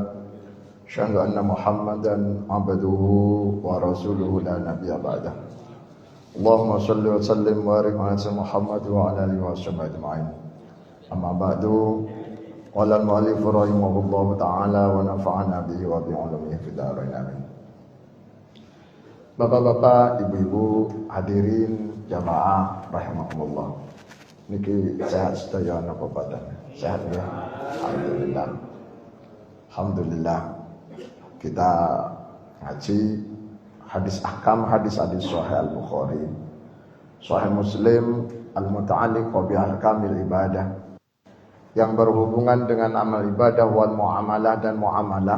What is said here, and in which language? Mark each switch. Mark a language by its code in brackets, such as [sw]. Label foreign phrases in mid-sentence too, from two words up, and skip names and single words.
[ar] أشهد أن محمدا عبده ورسوله لا نبي بعده. اللهم صل وسلم وبارك على محمد وعلى آله وصحبه أجمعين. أما بعد. قال المؤلف رحمه الله تعالى ونفعنا به وبعلومه في الدارين آمين. [id] Bapak-bapak, ibu-ibu, hadirin jamaah rahimakumullah. [jv] Niki sehat sedaya napa badan? Sehat ya? Alhamdulillah. Alhamdulillah. [id] Kita ngaji hadis ahkam, hadis Sahih Al-Bukhari, Sahih Muslim, [ar] المتعلق بأحكام العبادة, [id] yang berhubungan dengan amal ibadah [ar] والمعاملة [id] dan muamalah.